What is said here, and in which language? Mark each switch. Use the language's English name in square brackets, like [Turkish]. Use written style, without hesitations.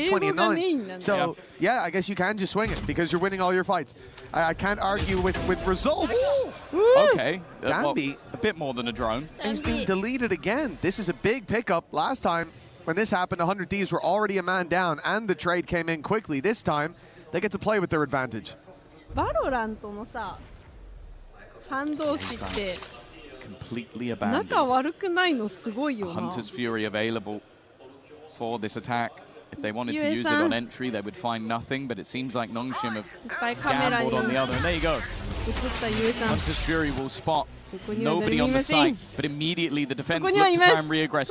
[English] He's 20 and 9. So yeah, I guess you can just swing it because you're winning all your fights. I can't argue with results. Okay, Danby, well, a bit more than a drone. He's been deleted again. This is a big pickup. Last time when this happened, 100 Thieves were already a man down, and the trade came in quickly. This time, they get to play with their advantage. [Japanese] Valorant のさ、ファン同士って [English] completely abandoned. [Japanese] 仲悪くないのすごいよな。 [English] Hunter's Fury available for this attack. If they wanted to use it on entry, they would find nothing, but it seems like Nongshim have gambled on the other. And there you go. Hunter's Fury will spot nobody on the site, but immediately the defense look to try and re-aggress.